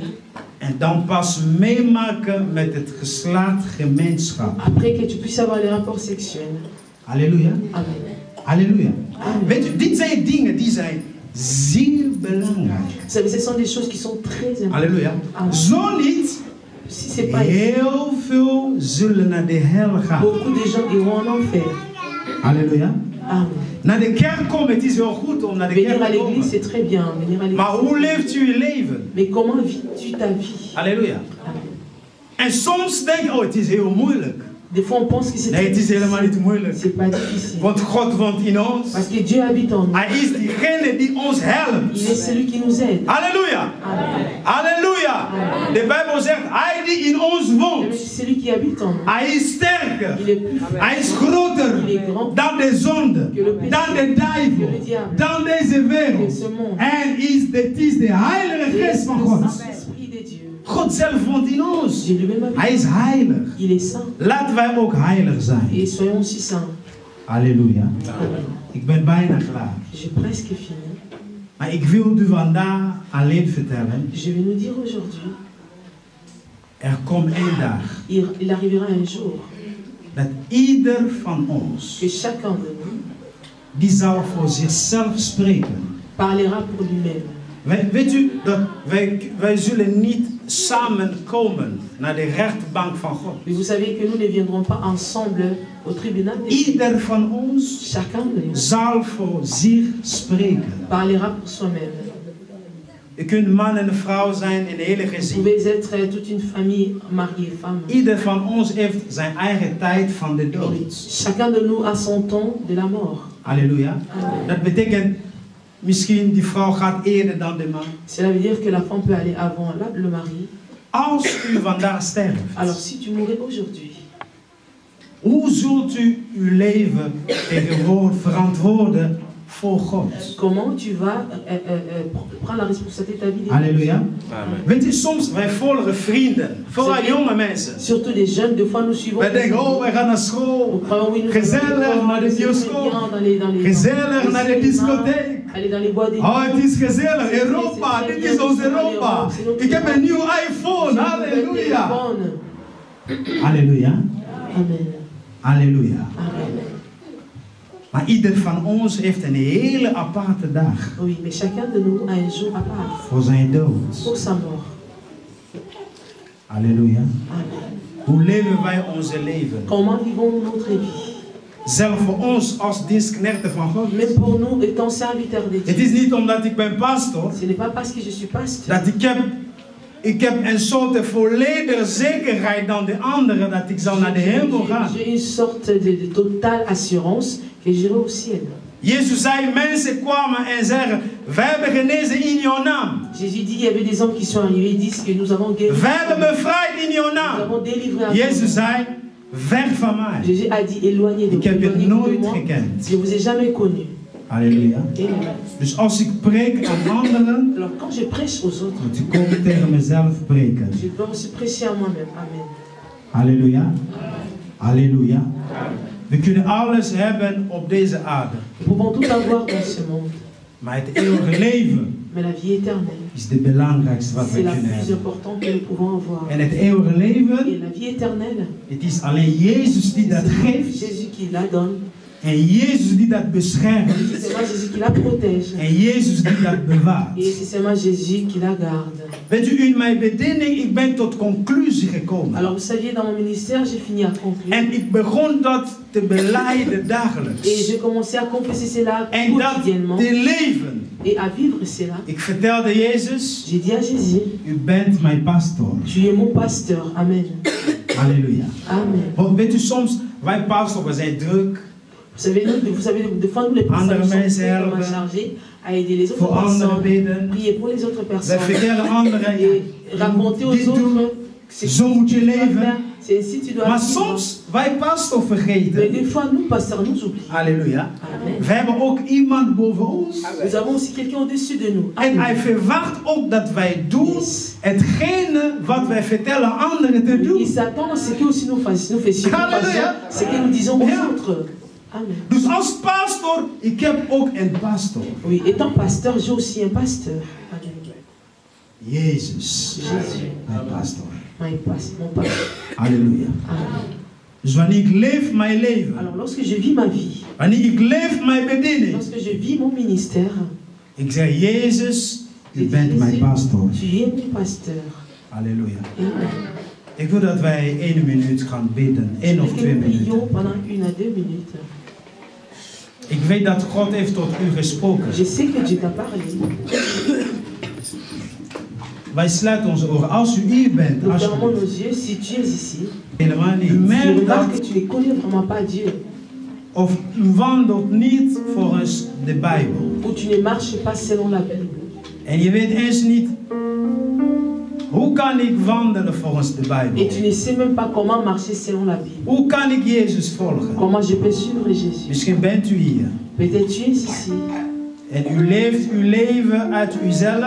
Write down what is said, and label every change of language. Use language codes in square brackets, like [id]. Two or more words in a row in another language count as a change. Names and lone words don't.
[nl] En dan pas meemaken met het geslachtgemeenschap. [fr] Après que tu puisses avoir les rapports sexuels. [nl] Halleluja. Amen. Halleluja. Amen. Weet u, dit zijn dingen die zijn zeer belangrijk. [fr] Vous savez, ce sont des choses qui sont très importantes. [nl] Halleluja. Amen. Zo niet, [fr] Si c'est pas [nl] heel veel zullen naar de hel gaan. [fr] beaucoup de gens iront en enfer. [nl] Halleluja. Amen. Naar de kerk komen, het is wel goed om naar de [fr] Venir [nl] kerk [fr] à [nl] te [fr] l'église, [nl] komen. [fr] c'est très bien. Venir à l'église. [nl] Maar hoe leeft u je leven? [fr] Mais comment vis-tu ta vie? [nl] Halleluja. Amen. En soms denk je, oh het is heel moeilijk. [fr] Des fois, on pense que c'est [nl] Nee, het is helemaal niet moeilijk. [fr] C'est pas difficile. [nl] Want God woont in ons. [fr] Parce que Dieu habite en nous. [nl] Hij is diegene die ons helpt. [fr] Il est celui qui nous aide. [nl] Halleluja. Amen. Halleluja. De Bijbel zegt, hij die in ons [fr] Mais [nl] woont. [fr] c'est celui qui habite en nous. [nl] Hij is sterker. [fr] Il est plus fort. [nl] Hij is groter dan de zonde, dan de duivel, dan deze wereld. En het is de Heilige Geest van God. God zelf woont in ons. Hij is heilig. [fr] Il est saint. [nl] Laten wij ook heilig zijn. [fr] Et soyons aussi saints. [nl] Halleluja. Amen. Ik ben bijna klaar. [fr] J'ai presque fini. [nl] Maar ik wil u vandaag alleen vertellen. [fr] Je vais nous dire aujourd'hui, [nl] Er komt één dag [fr] il arrivera un jour [nl] dat ieder van ons [fr] que chacun de nous [nl] die zal voor zichzelf spreken. [fr] parlera pour lui-même. [nl] Weet u dat wij zullen niet samenkomen naar de rechtbank van God. [fr] Mais vous savez que nous ne viendrons pas ensemble au tribunal de Dieu. [nl] Ieder van ons [fr] Chacun de nous [nl] zal voor zich spreken. [fr] parlera pour soi-même. [nl] Je kunt man en vrouw zijn in een hele [fr] Vous [nl] gezin. [fr] pouvez être toute une famille, mariée, femme. [nl] Ieder van ons heeft zijn eigen tijd van de dood. [fr] Chacun de nous a son temps de la mort. [nl] Halleluja. Amen. Dat betekent misschien die vrouw gaat eerder dan de man. [fr] Cela veut dire que la femme peut aller avant le mari. [nl] Als u vandaag sterft, [fr] Alors si tu mourais aujourd'hui, [nl] hoe zult u uw leven verantwoorden voor God? [fr] comment tu vas prendre la responsabilité de ta vie? [nl] Halleluja. Amen. Weet u, soms wij volgen vrienden, vooral jonge mensen. [fr] Surtout des jeunes, des fois nous suivons. [nl] Wij denken, oh, wij gaan naar school. Gezellig naar de bioscoop. Gezellig naar de discotheek. [fr] Aller dans les bois des [nl] Oh, het is gezellig. Europa, dit is ons Europa. Ik heb een nieuw iPhone. Halleluja. Halleluja. Amen. Halleluja. Amen. Maar ieder van ons heeft een hele aparte dag. [fr] Oui, mais chacun de nous a un jour à part [nl] Voor zijn dood. [fr] pour sa mort. [nl] Halleluja. Amen. Hoe leven wij onze leven? [fr] Comment vivons-nous notre vie? [nl] Zelf voor ons als dienstknechten van God. [fr] Même pour nous, étant serviteurs de [nl] Het [fr] Dieu. [nl] is niet omdat ik ben pastor. [fr] Ce n'est pas parce que je suis pasteur. [nl] Dat ik heb een soort volledige zekerheid dan de anderen dat ik zal naar de hemel gaan. [fr] J'ai une sorte de totale assurance que j'irai au ciel. [nl] Jezus zei, mensen kwamen en zeggen, wij hebben genezen in jouw naam. [fr] Jésus dit, il y avait des hommes qui sont arrivés, ils disent que nous avons guéri. [nl] Wij hebben bevrijd in jouw [fr] Nous [nl] naam. [fr] avons délivré à [nl] Jezus zei, weg van mij. [fr] Jésus a dit, éloignez de [nl] Ik heb je [fr] éloignez-vous de [nl] nooit [fr] moi. [nl] gekend. [fr] Je ne vous ai jamais connu. [nl] Halleluja. Amen. Dus als ik preek aan anderen, [fr] Alors quand je prêche aux autres, [nl] moet ik ook tegen mezelf preken. [fr] je dois aussi prêcher à moi-même. [nl] Amen. Halleluja. Halleluja. We kunnen alles hebben op deze aarde. [fr] Nous pouvons tout avoir dans ce monde. [nl] Maar het eeuwige leven [fr] Mais la vie éternelle, [nl] is de belangrijkste wat we [fr] c'est la [nl] kunnen [fr] plus [nl] hebben. [fr] importante que nous pouvons avoir. [nl] En het eeuwige leven, [fr] Et la vie éternelle, [nl] het is alleen Jezus die dat geeft. [fr] Jésus qui la donne. [nl] En Jezus die dat beschermt. [fr] C'est seulement Jésus qui la protège. [nl] En Jezus die dat bewaart. [fr] Et c'est seulement Jésus qui la garde. [nl] Weet u, in mijn bediening, ik ben tot conclusie gekomen. [fr] Alors vous saviez, dans mon ministère, j'ai fini à conclure. [nl] En ik begon dat te belijden dagelijks. [fr] Et j'ai commencé à confesser cela [nl] En dat [fr] quotidiennement. [nl] te leven. [fr] Et à vivre cela. [nl] Ik vertelde Jezus, [fr] J'ai dit à Jésus, [nl] u bent mijn pastor. [fr] tu es mon pasteur. [nl] Amen. Halleluja. Amen. Want weet u, soms, wij pastors, we zijn druk. [fr] Vous savez, des fois, nous les pasteurs sommes tellement chargés à aider les autres personnes, prier pour les autres personnes, et raconter aux autres [nl] zo moet je leven. [fr] c'est ainsi tu dois [nl] Maar [fr] vivre. [nl] soms, wij pastors [fr] Mais [nl] vergeten. [fr] des fois, nous, pasteurs, nous oublions. [nl] Halleluja. Amen. We hebben ook iemand boven ons. [fr] Nous avons aussi quelqu'un au-dessus de nous. [nl] En hij verwacht ook dat wij doen hetgene wat wij vertellen anderen te [fr] Il [nl] doen. [fr] s'attend à ce que aussi nous fassions, ce que nous disons aux autres. [nl] Amen. Dus als pastor, ik heb ook een pastor. [fr] Oui, étant pasteur, j'ai aussi un pasteur. [nl] Amen. Jezus. [fr] Jésus. [nl] Mijn pastor. [fr] Mon pasteur. [nl] Halleluja. Amen. Dus wanneer ik leef mijn leven. [fr] Alors lorsque je vis ma vie, [nl] Wanneer ik leef mijn bediening. [fr] lorsque je vis mon ministère, [nl] Ik zeg, Jezus, u bent mijn pastor. [fr] Tu es mon pasteur. [nl] Halleluja. Amen. Ik wil dat wij 1 minuut gaan bidden. 1 of 2 minuten. [fr] Pendant 1 à 2 minutes. [nl] Ik weet dat God heeft tot u gesproken. [fr] Je sais que Dieu t'a parlé. [nl] Wij sluiten onze oren. Als u hier bent, [fr] Nous fermons [nl] alsjeblieft. [fr] nos yeux si tu es ici. [nl] Helemaal niet. U [fr] Tu [nl] merkt [fr] remarques que [nl] dat, [fr] tu ne connais vraiment pas Dieu. [nl] of u wandelt niet volgens de Bijbel. [fr] Ou tu ne marches pas selon la Bible. [nl] En je weet eens niet, hoe kan ik wandelen volgens de Bijbel? [fr] Et tu ne sais même pas comment marcher selon la Bible. [nl] Hoe kan ik Jezus volgen? [fr] Comment je peux suivre Jésus? [nl] Misschien bent u hier. [fr] Peut-être tu es ici. [nl] En u leeft uw leven uit uzelf.